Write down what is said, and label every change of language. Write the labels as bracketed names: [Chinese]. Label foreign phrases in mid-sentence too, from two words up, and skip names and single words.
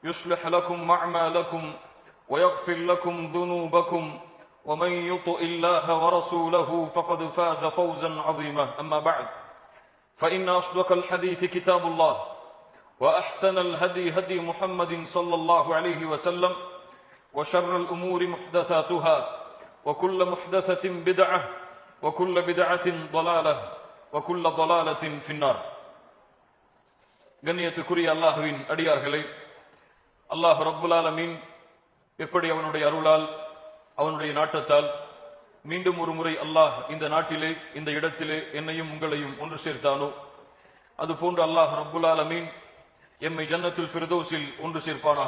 [Arabic] يصلح لكم أعمالكم ويغفر لكم ذنوبكم ومن يطع الله ورسوله فقد فاز فوزا عظيما أما بعد فإن أصدق الحديث كتاب الله وأحسن الهدي هدي محمد صلى الله عليه وسلم وشر الأمور محدثاتها وكل محدثة بدعة وكل بدعة ضلالة وكل ضلالة في النار. [Tamil] கண்ணியத்துக்குரிய அல்லாஹ்வின் அடியார்களே, [Arabic] الله رب العالمين [Tamil] எப்படி அவனுடைய அருளால் அவனுடைய நாட்டத்தால் மீண்டும் ஒரு முறை அல்லாஹ் இந்த நாட்டிலே இந்த இடத்திலே என்னையும் உங்களையும் ஒன்று சேர்த்தானோ, அதுபோன்று [Arabic] الله رب العالمين [Tamil] எம்மை [Arabic] جنة الفردوس [Tamil] ஒன்று சேர்ப்பானாக.